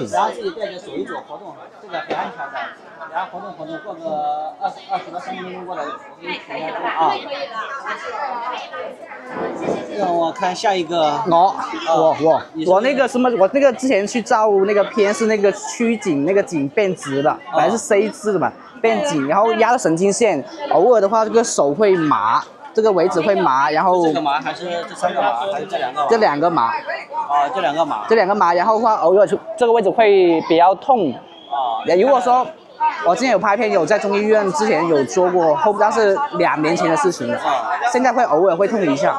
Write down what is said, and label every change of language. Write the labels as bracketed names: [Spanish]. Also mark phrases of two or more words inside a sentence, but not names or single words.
[Chinese] 然後自己帶着手一組活動，這個很安全的。然後活動過個20到30分鐘過來，讓我看下一個。我那個什麼，我那個之前去照那個片是那個曲頸，那個頸變直了，本來是 C 字的嘛，變緊，然後壓到神經線，偶爾的話這個手會麻。这个位置会麻，然后这个麻还是这3个麻，还是这2个麻？这2个麻，啊，这2个麻。这2个麻，然后的话偶尔这个位置会比较痛。啊，如果说我之前有拍片，有在中医院之前有做过，但是2年前的事情了。现在会偶尔会痛一下。